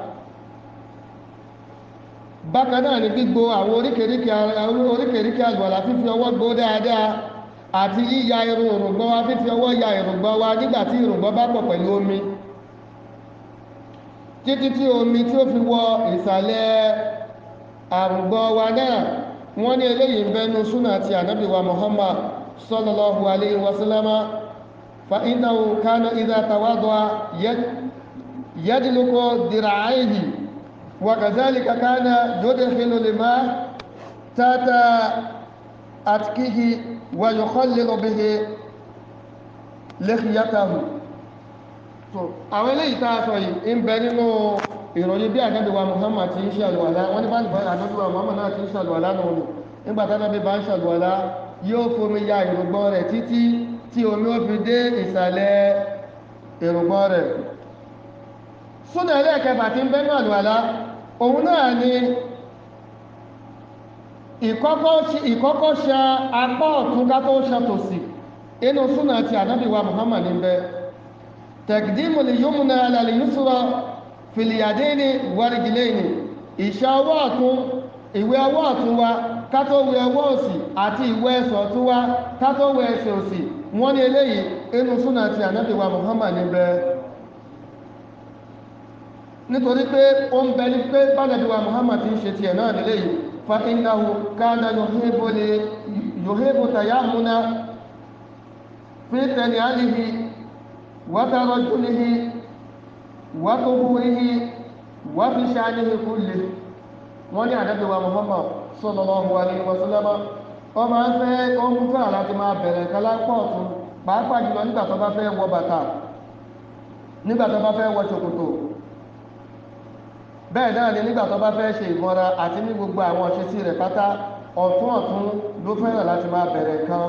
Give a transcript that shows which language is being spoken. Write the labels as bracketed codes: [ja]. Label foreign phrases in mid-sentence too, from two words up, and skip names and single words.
[yo] bákan náà ni gbígbó àwọn oríkèríkè àlùwàlá fífi ọwọ́ gbó dáadáa àti yíya irun òrùngbọ́n wa fífi ọwọ́ ya irùngbọ́n wa nígbà tí irùngbọ́n bá pọ̀ pẹ̀lú omi títí tí omi tí ó fi wọ ìsàlẹ̀ àrùngbọ́n wa náà. wọ́n ní eléyìí bẹnu súnà ti ànábì wa Muhammad [ar] صلى الله عليه وسلم فإنه كان إذا توضأ يدلك ذراعيه وكذلك كان يدخل الماء تحت حنكه ويخلل به لحيته. [yo] àwọn eléyìí tá a sọ yìí ń bẹ nínú ìròyìn bí ànábì wa Muhammad ti ń ṣàlùwàlá. wọ́n ní bá nìkan ànábì wa Muhammad náà ti ń ṣàlùwàlá náà nù nígbà tí ànábì bá ń ṣàlùwàlá yóò fomi ya ìrùngbọ̀n rẹ̀ títí tí omi ó fi dé ìsàlẹ̀ ìrùngbọ̀n rẹ̀. súnà ẹlẹ́ẹ̀kẹfà tí ń bẹ nínú àlùwàlá òun náà ni ìkọ́kọ́ ṣa apá ọ̀tún ká tó ṣa tòsì. inú súnà ti ànábì wa Muhammad ń bẹ [ar] تقديم اليمنى على اليسرى في اليدين والرجلين [yo] ìṣà ọwọ́ ọ̀tún ìwé ọwọ́ ọ̀tún wa kátó wẹ ọwọ́ òsì àti ìwé ẹsẹ̀ ọ̀tún wa kátó wẹ ẹsẹ̀ òsì. wọ́n ní eléyìí inú súnà ti ànábì wa Muhammad níbẹ̀ nítorí pé ó ń bẹ ní pé bánàbí wa Muhammad ti ń ṣe tiẹ̀ náà níléyìí [ar] فإنه كان يحب التيمن في تنعله وترجله وطهوره وفي شأنه كله. [yo] wọ́n ní ànábì wa Muhammad [ar] صلى الله عليه وسلم [yo] ó máa ń fẹ́ ó ń fẹ́ láti máa bẹ̀rẹ̀ kálá pọ̀ tún pàápàá jùlọ nígbà tó bá fẹ́ wọ bàtà nígbà tó bá fẹ́ wọ ṣòkòtò bẹ́ẹ̀ náà ni nígbà tó bá fẹ́ ṣe ìmọ́ra àti ní gbogbo àwọn ìṣesí rẹ̀ pátá ọ̀tún ló fẹ́ràn láti máa bẹ̀rẹ̀ kan.